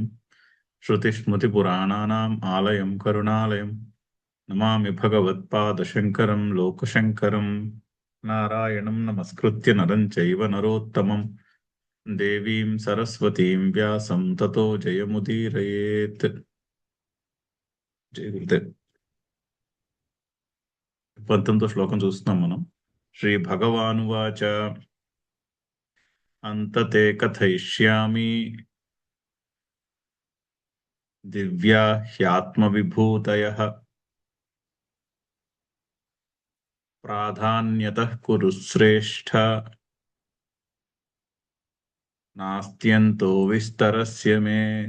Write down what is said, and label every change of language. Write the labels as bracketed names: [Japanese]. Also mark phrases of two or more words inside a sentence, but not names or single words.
[Sanskrit] श्रुतिस्मृतिपुराणानाम् आलयं करुणालयम् नमामि भगवत्पादशङ्करं लोकशङ्करम्। नारायणं नमस्कृत्य नरं चैव नरोत्तमं देवीं सरस्वतीं व्यासं ततो जयमुदीरयेत्। [Telugu] జయ గురుదేవ్. 19వ శ్లోకం చూస్తున్నాం మనం. [Sanskrit] శ్రీ భగవానువాచ అంతతే కథయిష్యామి దివ్యా హ్యాత్మవిభూతయః ప్రాధాన్యతః కురు శ్రేష్ఠ నాస్త్యంతో విస్తరస్య మే.